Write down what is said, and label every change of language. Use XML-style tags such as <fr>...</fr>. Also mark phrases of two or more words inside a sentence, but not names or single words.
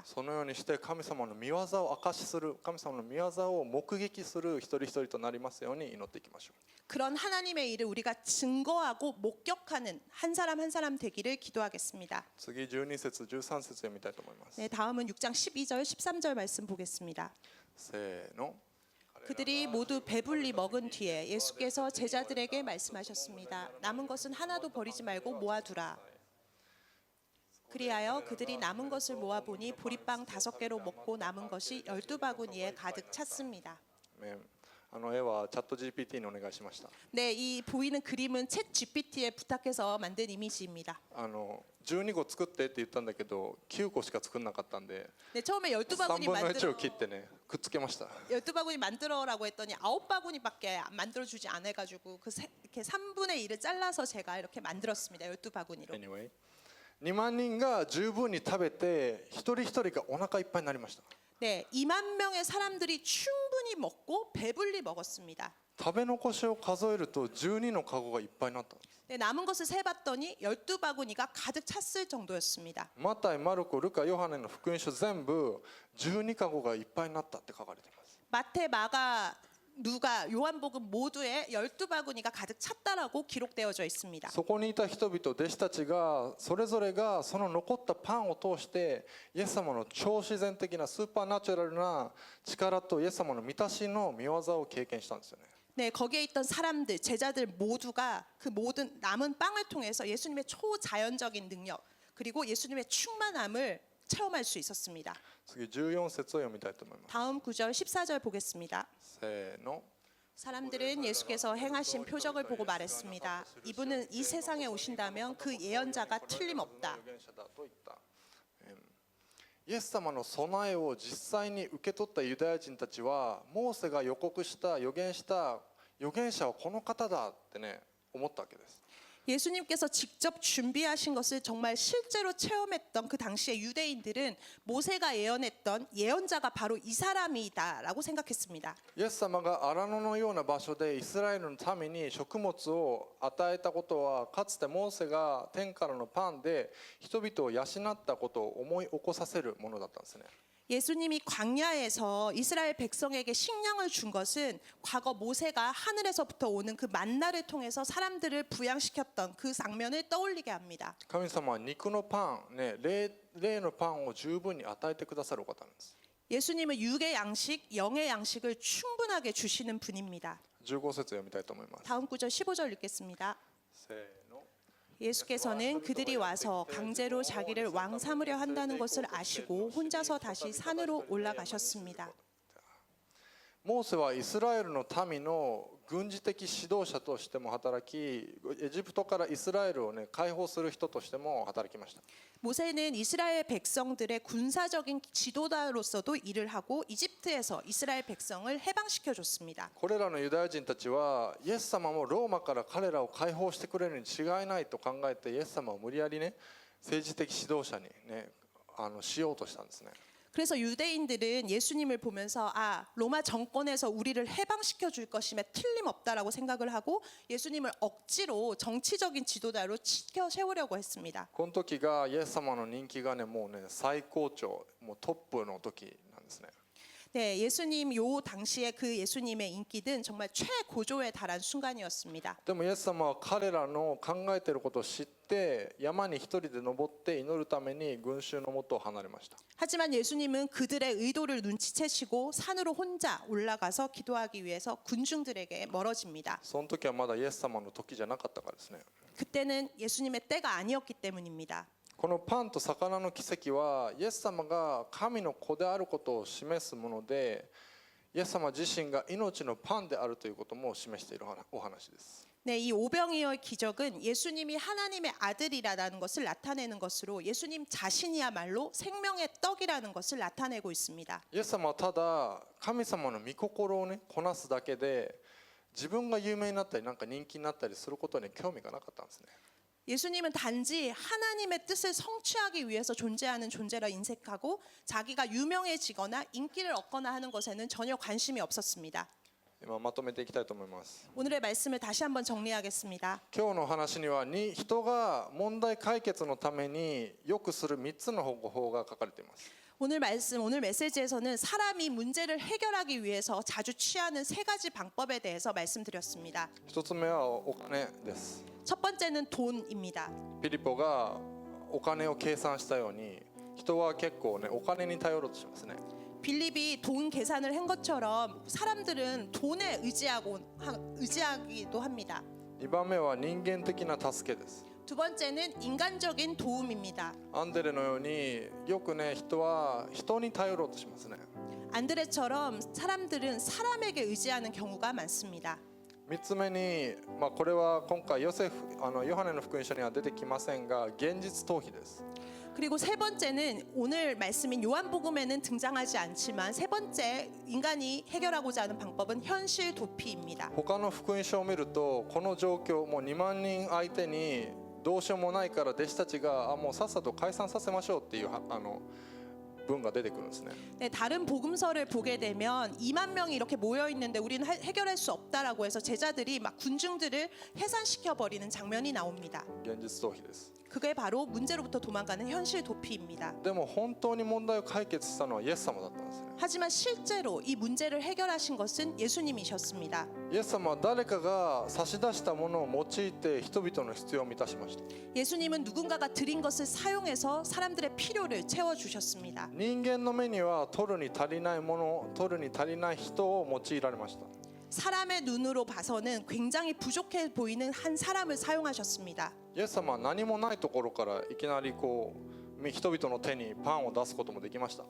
<ja>そのようにして神様の御業を証しする、神様の御業を目撃する一人一人となりますように祈っていきましょう。</ja> <ko>그런 하나님의 일을 우리가 증거하고 목격하는 한 사람 되기를 기도하겠습니다.</ko> <ja>次12節13節読みたいと思います。</ja> <ko>네, 다음은 6장 12절 13절 말씀 보겠습니다.</ko> <ja>せーの。</ja> <ko>그들이 모두 배불리 먹은 뒤에 예수께서 제자들에게 말씀하셨습니다. 남은 것은 하나도 버리지 말고 모아두라. 그리하여 그들이 남은 것을 모아보니 보리빵 5개로 먹고 남은 것이 12바구니에 가득 찼습니다.</ko> <ja>あの絵はチャット GPT にお願いしました。</ja> <ko>네, 이 보이는 그림은 챗 GPT에 부탁해서 만든 이미지입니다.</ko> <ja>12 個作ってって言ったんだけど9個しか作んなかったんで</ja> <ko>네, 처음에 3 12바구니</ko> <ja>分の1を</ja> <ko>만들어</ko> <ja>切ってねくっつけました。</ja> <ko>12바구니 만들어라고 했더니 9바구니밖에 만들어 주지 않아 가지고 이렇게 3분의 1을 잘라서 제가 이렇게 만들었습니다. 12바구니로.</ko> <ja>Anyway 2万人が十分に食べて一人一人がお腹いっぱいになりました。</ja> <ko>네, 2만 명의 사람들이 충분히 먹고 배불리 먹었습니다.</ko> <ja>食べ残しを数えると12のカゴがいっぱいになった。</ja> <ko>네, 남은 것을 세봤더니 12바구니가 가득 찼을 정도였습니다.</ko> <ja>マタイ、マルコ、ルカ、ヨハネの福音書全部12カゴがいっぱいになったって書かれています。</ja> <ko>마태, 마가, 누가, 요한복음 모두에 12바구니가 가득 찼다라고 기록되어져 있습니다.</ko> <ja>そこにいた人々弟子たちがそれぞれがその残ったパンを通してイエス様の超自然的なスーパーナチュラルな力とイエス様の満たしの御業を経験したんですよね。</ja> <ko>네, 거기에 있던 사람들, 제자들 모두가 그 모든 남은 빵을 통해서 예수님의 초자연적인 능력 그리고 예수님의 충만함을 체험할 수 있었습니다.</ko> <ja>次14節を読みたいと思います。</ja> <ko>다음 9절 14절 보겠습니다.</ko> <ja>せーの。</ja> <ko>사람들은 예수께서 행하신 표적을 보고 말했습니다. 이분은 이 세상에 오신다면 그 예언자가 틀림없다.</ko> <ja>イエス様の備えを実際に受け取ったユダヤ人たちはモーセが予告した予言した預言者はこの方だってね思ったわけです。</ja> <ko>예수님께서 직접 준비하신 것을 정말 실제로 체험했던 그 당시의 유대인들은 모세가 예언했던 예언자가 바로 이 사람이다라고 생각했습니다.</ko> <ja>イエス様が荒野のような場所でイスラエルの民に食物を与えたことはかつてモーセが天からのパンで人々を養ったことを思い起こさせるものだったんですね。</ja> <ko>예수님이 광야에서 이스라엘 백성에게 식량을 준 것은 과거 모세가 하늘에서부터 오는 그 만나를 통해서 사람들을 부양시켰던 그 장면을 떠올리게 합니다.</ko> <ja>神様は肉のパン、ね、霊のパンを十分に与えてくださるお方なんです。</ja> <ko>예수님은 육의 양식, 영의 양식을 충분하게 주시는 분입니다.</ko> <ja>15 節読みたいと思います。</ja> <ko>다음 구절 15절 읽겠습니다.</ko> <ja>せーの。</ja> <ko>예수께서는 그들이 와서 강제로 자기를 왕 삼으려 한다는 것을 아시고 혼자서 다시 산으로 올라가셨습니다.</ko> <ja>モーセはイスラエルの民の軍事的指導者としても働き、エジプトからイスラエルをね解放する人としても働きました。</ja> <ko>모세는 이스라엘 백성들의 군사적인 지도자로서도 일을 하고 이집트에서 이스라엘 백성을 해방시켜 줬습니다.</ko> <ja>これらのユダヤ人たちはイエス様もローマから彼らを解放してくれるに違いないと考えてイエス様を無理やりね政治的指導者にねしようとしたんですね。</ja> <ko>그래서 유대인들은 예수님을 보면서 로마 정권에서 우리를 해방시켜 줄 것임에 틀림없다라고 생각을 하고 예수님을 억지로 정치적인 지도자로 치켜 세우려고 했습니다.</ko> <ja>この時がイエス様の人気がねもうね最高潮、もうトップの時なんですね。</ja> <ko>네, 예수님 요 당시에 그 예수님의 인기는 정말 최고조에 달한 순간이었습니다.</ko> <ja>でもイエス様は彼らの考えていることを知って山に一人で登って祈るために群衆の元を離れました。</ja> <ko>하지만 예수님은 그들의 의도를 눈치채시고 산으로 혼자 올라가서 기도하기 위해서 군중들에게 멀어집니다.</ko> <ja>その時はまだイエス様の時じゃなかったからですね。</ja> <ko>그때는 예수님의 때가 아니었기 때문입니다.</ko> <ja>このパンと魚の奇跡はイエス様が神の子であることを示すもので、イエス様自身が命のパンであるということも示しているお話です。</ja> <ko>네, 이 오병이어의 기적은 예수님이 하나님의 아들이라는 것을 나타내는 것으로 예수님 자신이야말로 생명의 떡이라는 것을 나타내고 있습니다.</ko> <ja>イエス様はただ神様の御心をねこなすだけで自分が有名になったりなんか人気になったりすることに興味がなかったんですね。</ja> <ko>예수님은 단지 하나님의 뜻을 성취하기 위해서 존재하는 존재라 인색하고 자기가 유명해지거나 인기를 얻거나 하는 것에는 전혀 관심이 없었습니다.</ko> <ja>今まとめていきたいと思います。</ja> <ko>오늘의 말씀을 다시 한번 정리하겠습니다.</ko> <ja>今日の話には人が問題解決のためによくする3つの方法が書かれています。</ja> <ko>오늘 메시지에서는 사람이 문제를 해결하기 위해서 자주 취하는 3가지 방법에 대해서 말씀드렸습니다.</ko> <ja>1 つ目はお金です。</ja> <ko>첫 번째는 돈입니다.</ko> <ja>ピリポがお金を計算したように人は結構ねお金に頼ろうとしますね。</ja> <ko>빌립이 돈 계산을 한 것처럼 사람들은 돈에 의지하기도 합니다.</ko> <ja>2 番目は人間的な助けです。</ja> <ko>두 번째는 인간적인 도움입니다.</ko> <ja>アンデレのようによくね人は人に頼ろうとしますね。</ja> <ko>안드레처럼 사람들은 사람에게 의지하는 경우가 많습니다.</ko> <ja>3 つ目に、これは今回ヨハネの福音書には出てきませんが現実逃避です。</ja> <ko>그리고 세 번째는 오늘 말씀인 요한복음에는 등장하지 않지만 세 번째 인간이 해결하고자 하는 방법은 현실 도피입니다.</ko> <ja>他の福音書を見るとこの状況もう2万人相手にどうしようもないから弟子たちがもうさっさと解散させましょうっていう文が出てくるんですね。</ja> <ko>네, 다른 복음서를 보게 되면 2만 명이 이렇게 모여 있는데 우리는 해결할 수 없다라고 해서 제자들이 막 군중들을 해산시켜 버리는 장면이 나옵니다.</ko> <ja>現実逃避です。</ja> <ko>그게 바로 문제로부터 도망가는 현실 도피입니다.</ko> <ja>でも本当に問題を解決したのはイエス様だったんですね。</ja> <ko>하지만 실제로 이 문제를 해결하신 것은 예수님이셨습니다.</ko> <ja>イエス様は誰かが差し出したものを用いて人々の必要を満たしました。</ja> <ko>예수님은 누군가가 드린 것을 사용해서 사람들의 필요를 채워 주셨습니다.</ko> <ja>人間の目には取るに足りないもの、取るに足りない人を用いられました。</ja> <ko>사람의 눈으로 봐서는 굉장히 부족해 보이는 한 사람을 사용하셨습니다.</ko> <ja>イエス様は何もないところからいきなり人々の手にパンを出すこともできました。</ja>